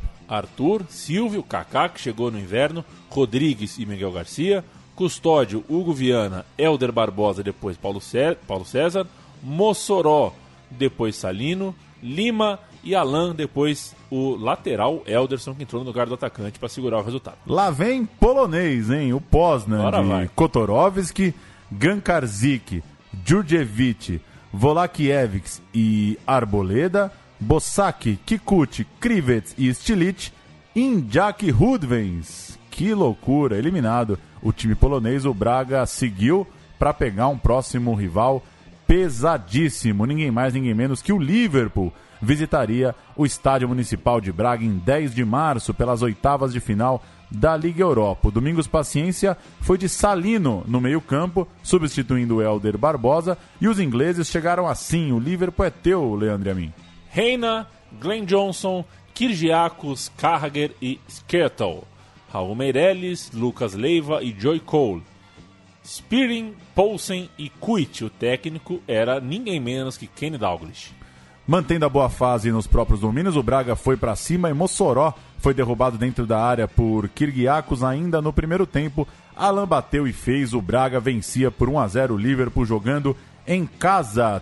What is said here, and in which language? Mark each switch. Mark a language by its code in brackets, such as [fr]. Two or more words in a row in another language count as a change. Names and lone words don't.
[pt] Arthur, Silvio, Kaká, que chegou no inverno, Rodrigues e Miguel Garcia, Custódio, Hugo Viana, Hélder Barbosa, depois Paulo César, Mossoró, depois Salino, Lima e Alain, depois o lateral Elderson, que entrou no lugar do atacante para segurar o resultado. Lá vem polonês, hein? O Poznan de Kotorowski, Gankarzik, Djurdjevic, Volakiewicz e Arboleda, Bosak, Kikuchi, Krivets e Stilic, Injak Hudvens. Que loucura, eliminado o time polonês. O Braga seguiu para pegar um próximo rival pesadíssimo, ninguém mais, ninguém menos que o Liverpool. Visitaria o Estádio Municipal de Braga em 10 de março pelas oitavas de final da Liga Europa. O Domingos Paciência foi de Salino no meio-campo, substituindo o Hélder Barbosa, e os ingleses chegaram assim. O Liverpool é teu, Leandro e a mim. Reina, Glenn Johnson, Kyrgiakos, Carragher e Skrtel. Raul Meireles, Lucas Leiva e Joy Cole. Spearing, Poulsen e Kuit. O técnico era ninguém menos que Kenny Dalglish. Mantendo a boa fase nos próprios domínios, o Braga foi para cima e Mossoró foi derrubado dentro da área por Kyrgiakos ainda no primeiro tempo. Alain bateu e fez, o Braga vencia por 1-0 o Liverpool jogando em casa.